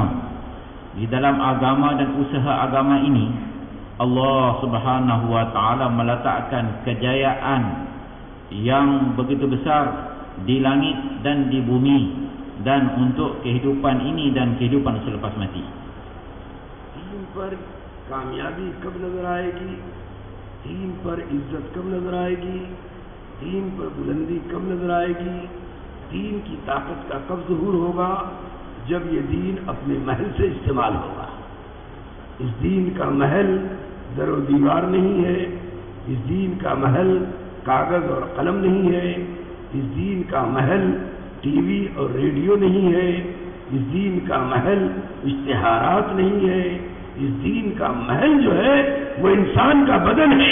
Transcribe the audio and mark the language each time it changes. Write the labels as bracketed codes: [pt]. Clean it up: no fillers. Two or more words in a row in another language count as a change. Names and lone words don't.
[ms] Di dalam agama dan usaha agama ini, [ar] الله سبحانه و تعالى [ms] meletakkan kejayaan yang begitu besar di langit dan di bumi, dan untuk kehidupan ini dan kehidupan selepas mati. [hi] दीन पर कामयाबी कब नजर आएगी, दीन पर इज्जत कब नजर आएगी, दीन पर बुलंदी कब नजर आएगी, दीन की ताकत का कब ज़हूर होगा, जब ये दीन अपने महल से इस्तेमाल होगा। इस दीन का महल दरो दीवार नहीं है, इस दीन का महल कागज और कलम नहीं है, इस दीन का महल टीवी और रेडियो नहीं है, इस दीन का महल इश्तिहारात नहीं है, इस दीन का महल जो है वो इंसान का बदन है।